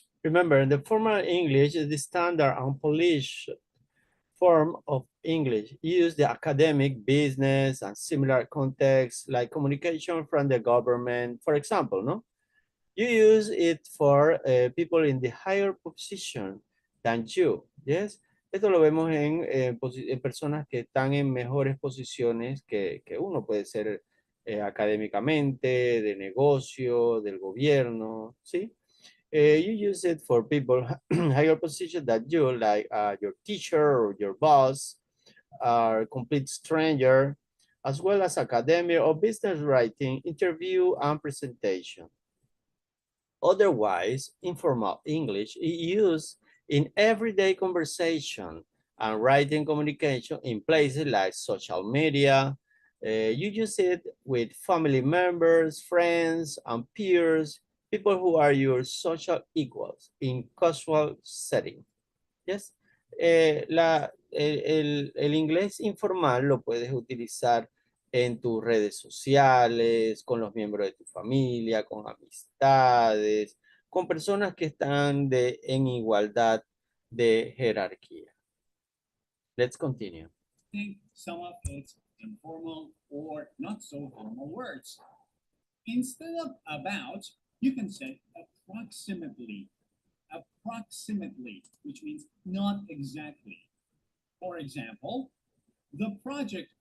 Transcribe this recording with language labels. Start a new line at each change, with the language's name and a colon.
English: Remember, the formal English is the standard unpolished form of English. Use the academic, business, and similar contexts like communication from the government, for example, no? You use it for people in the higher position than you, yes?
Spanish: Esto lo vemos en personas que están en mejores posiciones que uno. Puede ser académicamente, de negocio, del gobierno, ¿sí?
English: You use it for people higher position than you, like your teacher or your boss, or complete stranger, as well as academic or business writing, interview, and presentation. Otherwise, informal English is used in everyday conversation and writing communication in places like social media. You use it with family members, friends, and peers, people who are your social equals in casual setting. Yes.
Spanish: El inglés informal lo puedes utilizar en tus redes sociales, con los miembros de tu familia, con amistades, con personas que están en igualdad de jerarquía.
English: Let's continue. Some of its informal or not so formal words. Instead of about, you can say approximately. Approximately, which means not exactly. For example, the project